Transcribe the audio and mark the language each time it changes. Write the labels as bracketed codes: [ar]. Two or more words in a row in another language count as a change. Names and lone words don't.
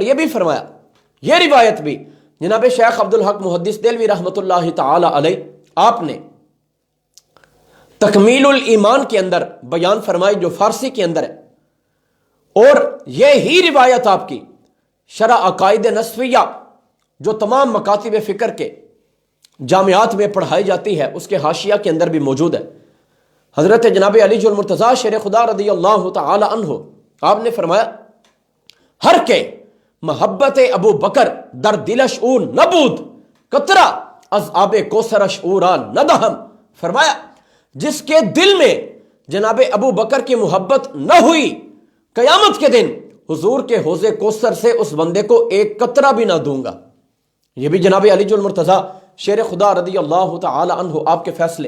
[ur] یہ بھی فرمایا، یہ روایت بھی جناب شیخ عبدالحق محدث دہلوی [ar] رحمۃ اللہ تعالی علیہ [ur] آپ نے تکمیل الایمان کے اندر بیان فرمائی، جو فارسی کے اندر ہے، اور یہی روایت آپ کی شرح عقائد نصفیہ جو تمام مکاتب فکر کے جامعات میں پڑھائی جاتی ہے اس کے حاشیہ کے اندر بھی موجود ہے۔ حضرت جناب علی المرتضیٰ شیر خدا [ar] رضی اللہ تعالی عنہ [ur] آپ نے فرمایا، [fa] ہر کے محبت ابو بکر در دلش او نبود قطرہ از آب کوثرش او را ندہم، [ur] فرمایا جس کے دل میں جناب ابو بکر کی محبت نہ ہوئی، قیامت کے دن حضور کے حوض کوثر سے اس بندے کو ایک قطرہ بھی نہ دوں گا۔ یہ بھی جناب علی المرتضیٰ شیر خدا [ar] رضی اللہ تعالی عنہ [ur] آپ کے فیصلے۔